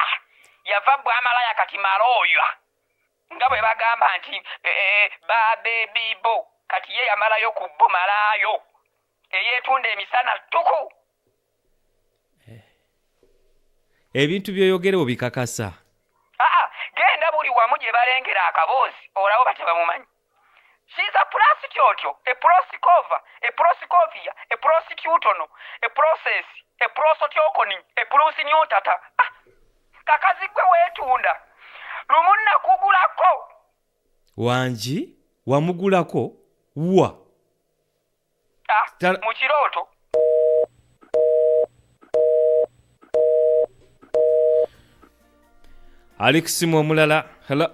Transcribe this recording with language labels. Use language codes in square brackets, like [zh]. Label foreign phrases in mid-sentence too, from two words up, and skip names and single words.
[lg] Yava bw'amalaya kati malooywa. Nga bwe bagamba nti babebibo kati ye yamalayo ku bo malaayo. Eyeetunda emisana ttuku. Ebintu by'oyogera obikakasa. Genda buli wamu gye balengera akaboozi olabo batebamumanyi. [en] She's a prostitute, a prosikova, a prosicovia, a prostitutono, a process, a prosotokoni, a prosinyotata. [lg] Kakazi gwe weetunda. Lumunna kugulako. Wanji? Wamugulako? Wa? Mu kirooto. Ali ku ssimu omulala. Hello.